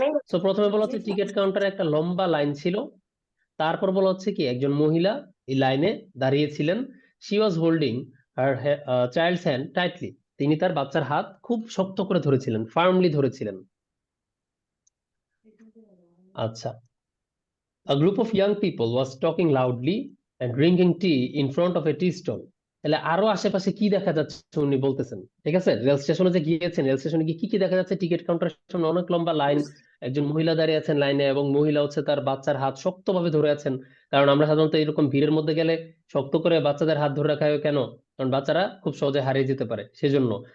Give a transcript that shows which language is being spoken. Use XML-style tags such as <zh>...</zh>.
<bn>তো প্রথমে বলা হচ্ছে টিকিট কাউন্টারে একটা লম্বা লাইন ছিল, তারপর বলা হচ্ছে কি একজন মহিলা এই লাইনে দাঁড়িয়েছিলেন।</bn> <en>she was holding her child's hand tightly,</en> <bn>তিনি তার বাচ্চার হাত খুব শক্ত করে ধরেছিলেন, ফার্মলি ধরেছিলেন।</bn> <en>আচ্ছা, A group of young people was talking loudly and drinking tea in front of a tea stall.</en> <bn>তাহলে আরো আশেপাশে কি দেখা যাচ্ছে উনি বলতেছেন। ঠিক আছে, রেল স্টেশনে যে গিয়েছেন, রেল স্টেশনে গিয়ে কি কি দেখা যাচ্ছে, টিকিট কাউন্টারের সামনে অনেক লম্বা লাইন, একজন মহিলা দাঁড়িয়ে আছেন লাইনে, এবং মহিলা হচ্ছে তার বাচ্চার হাত শক্তভাবে ধরে আছেন। কারণ আমরা সাধারণত এরকম ভিড়ের মধ্যে গেলে শক্ত করে বাচ্চাদের হাত ধরে রাখা হয় কেন, কারণ বাচ্চারা খুব সহজে হারিয়ে যেতে পারে সেজন্য।</bn>